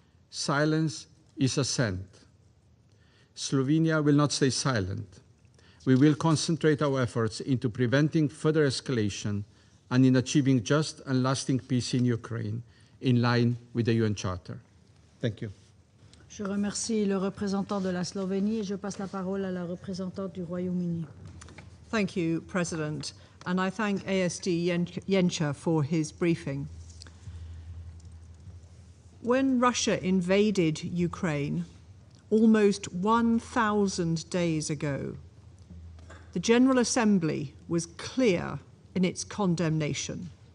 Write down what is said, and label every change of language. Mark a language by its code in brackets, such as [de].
[en] Silence is assent. Slovenia will not stay silent. We will concentrate our efforts into preventing further escalation and in achieving just and lasting peace in Ukraine, in line with the UN Charter. Thank you. [fr] Je remercie le représentant de la Slovénie et je passe la parole à la représentante du Royaume-Uni. [en] Thank you, President, and I thank ASD Jenča for his briefing. When Russia invaded Ukraine almost 1,000 days ago, the General Assembly was clear in its condemnation.